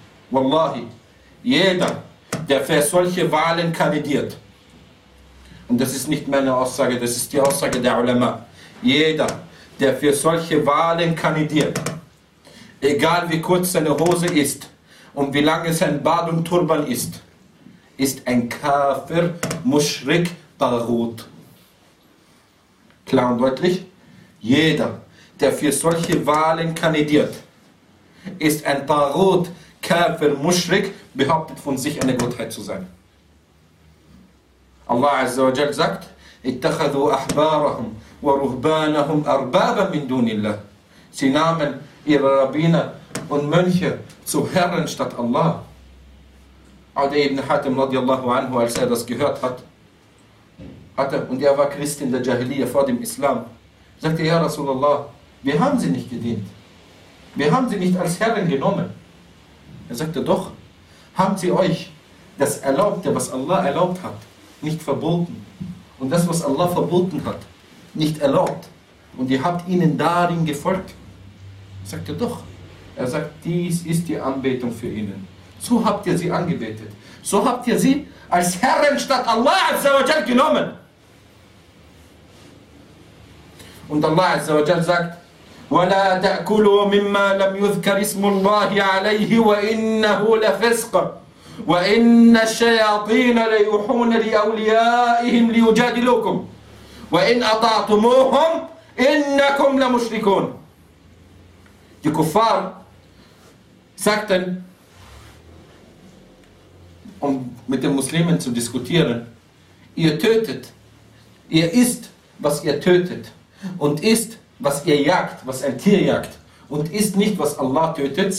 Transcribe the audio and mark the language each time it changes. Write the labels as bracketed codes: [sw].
[de] Wallahi, jeder, der für solche Wahlen kandidiert, und das ist nicht meine Aussage, das ist die Aussage der Ulama, jeder, der für solche Wahlen kandidiert, egal wie kurz seine Hose ist und wie lange sein Bart und Turban ist, ist ein Kafir, Mushrik, Tagut. Klar und deutlich, jeder, der für solche Wahlen kandidiert, ist ein Tagut, Kafir, Mushrik, behauptet von sich eine Gottheit zu sein. Allah Azza wa Jal sagt, [ar] اتخذوا أحبارهم ورهبانهم أربابا من دون الله. [de] Sie nahmen ihre Rabbiner und Mönche zu Herren statt Allah. Adi ibn Hatim radiallahu anhu, als er das gehört hat, und er war Christ in der Jahiliyyah vor dem Islam, sagte, ja Rasulullah, wir haben sie nicht gedient. Wir haben sie nicht als Herren genommen. Er sagte, doch, haben sie euch das Erlaubte, was Allah erlaubt hat, nicht verboten. Und das, was Allah verboten hat, nicht erlaubt. Und ihr habt ihnen darin gefolgt. Er sagte, doch. Er sagt, dies ist die Anbetung für ihnen. So habt ihr sie angebetet. So habt ihr sie als Herren statt Allah Azza wa Jal genommen. Und Allah Azza wa Jal sagt, [ar] وَلَا تَأْكُلُوا مِمَّا لَمْ يُذْكَرِ اسْمُ اللَّهِ عَلَيْهِ وَإِنَّهُ لَفِسْقٌ وَإِنَّ الشَّيَاطِينَ لَيُوحُونَ لِأَوْلِيَائِهِمْ لِيُجَادِلُوكُمْ وَإِنْ أَطَعْتُمُوهُمْ إِنَّكُمْ لَمُشْرِكُونَ. [de] Die Kuffar sagten, um mit den Muslimen zu diskutieren, ihr tötet, ihr isst, was ihr tötet, und isst, was ihr jagt, was ein Tier jagt, und isst nicht, was Allah tötet.